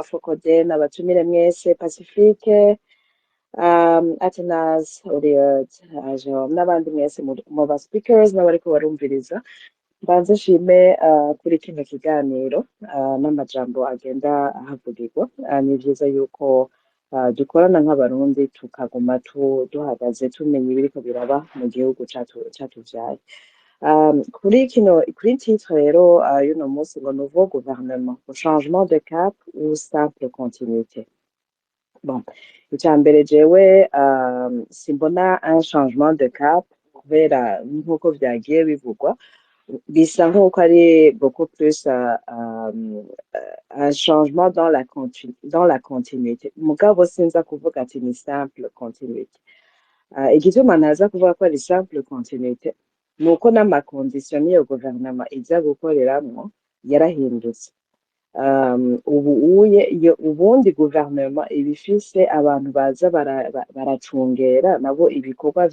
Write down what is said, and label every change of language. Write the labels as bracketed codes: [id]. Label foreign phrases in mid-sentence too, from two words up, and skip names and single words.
[rn] Focode n'abatumire mwese Pacifique Athanase Oliot n'abandi mwese mu ba speakers n'abariko barumviriza mbanze nshime kuri kino kiganiro n'amajambo agenda ahavugirwa ni vyiza yuko dukorana nk'abarundi tukaguma duhagaze tumenya ibiriko biraba mu gihugu catuvyaye kuri titre rero y'uno munsi ngo [fr] nouveau gouvernement changement de cap ou simple continuité [rn] bon icya mbere jewe simbona [fr] un changement de cap [rn] kubera nk'uko vyagiye bivugwa bisa nk'uko ari [fr] beaucoup plus un changement dans la continuité [rn] mugabo sinza kuvuga ati ni [fr] simple continuité [rn] igituma ntaza kuvuga ko ari [fr] simple continuité [rn] nuko n'amakondisiyo n'iyo guverinoma iza gukoreramwo yarahindutse ubundi guverinoma iba ifise abantu baza baracungera nabo ibikorwa